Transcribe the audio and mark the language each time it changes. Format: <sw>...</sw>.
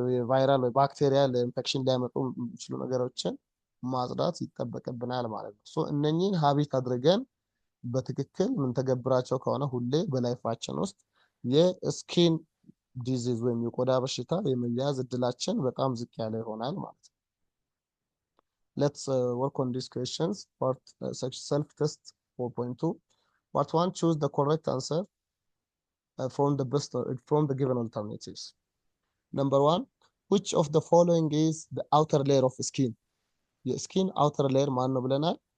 <am>ቫይራል ወይ ባክቴሪያል ኢንፌክሽን ሊያመጡ የሚችሉ ነገሮችን ማጽዳት ይጠበቅብናል ማለት ነው። ሶ እነኚህን ሀቢት አድርገን በትክክል የምንተገብራቸው ከሆነ ሁሌ በላይፋችን ውስጥ የስኪን ዲዚዝ ወይም የቆዳ በሽታ የመያዝ እድላችን በጣም ዝቅ ያለ ይሆናል ማለት ነው።</am> <en>let's work on these questions. Part self test 4.2. Part 1, choose the correct answer from the given alternatives. Number 1, which of the following is the outer layer of skin?</en> <am>የስኪን outer layer ማን ነው ብለናል?</am>